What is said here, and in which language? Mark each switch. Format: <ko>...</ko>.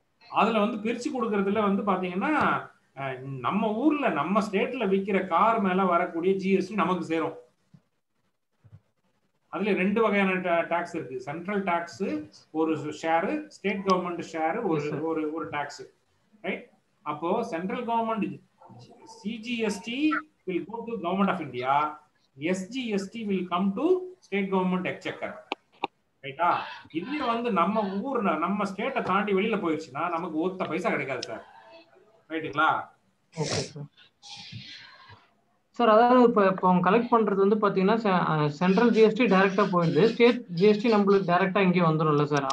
<ta>அதுல வந்து பிரிச்சு கொடுக்கறதுல வந்து பாத்தீங்கன்னா நம்ம ஊர்ல நம்ம ஸ்டேட்ல விற்கிற கார் மேல வரக்கூடிய ஜிஎஸ்டி நமக்கு சேரும். அதுல 2 வகையான டாக்ஸ் இருக்கு. சென்ட்ரல் டாக்ஸ் ஒரு ஷேரு, ஸ்டேட் கவர்மெண்ட் ஷேரு ஒரு டாக்ஸ். ரைட்.</ta> <en>அப்போ central government CGST will go to government of India, SGST will come to state government exchequer.</en> <ta>ரைட்டா? இதுல வந்து நம்ம ஊர் நம்ம ஸ்டேட்டை தாண்டி வெளியில போயிடுச்சுன்னா நமக்கு ஒத்த பைசா கிடைக்காது சார். ரைட்டுங்களா? Okay sir. சார் அதாவது இப்போ கலெக்ட் பண்றது வந்து பாத்தீங்கன்னா சென்ட்ரல் ஜிஎஸ்டி டைரக்டா போயிடுது, ஸ்டேட் ஜிஎஸ்டி நம்மளுக்கு டைரக்டா இங்கே வந்துடும்ல சார்.</ta>